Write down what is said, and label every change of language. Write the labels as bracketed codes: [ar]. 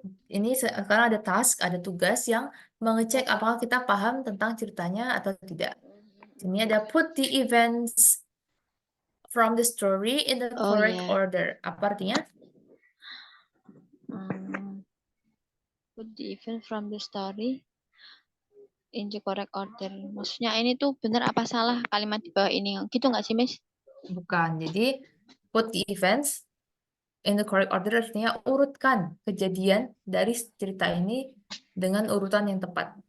[id] Ini sekarang ada task, ada tugas yang mengecek apakah kita paham tentang ceritanya atau tidak. Ini ada [en] put the events from the story in the Oh, correct [id] ya. order. Apa artinya? [en] Put the event from the story in the correct order. [id] Maksudnya ini tuh benar apa salah kalimat di bawah ini? Gitu nggak sih, Miss? Bukan. Jadi [en] put the events in the correct order [id] artinya urutkan kejadian dari cerita ini dengan urutan yang tepat.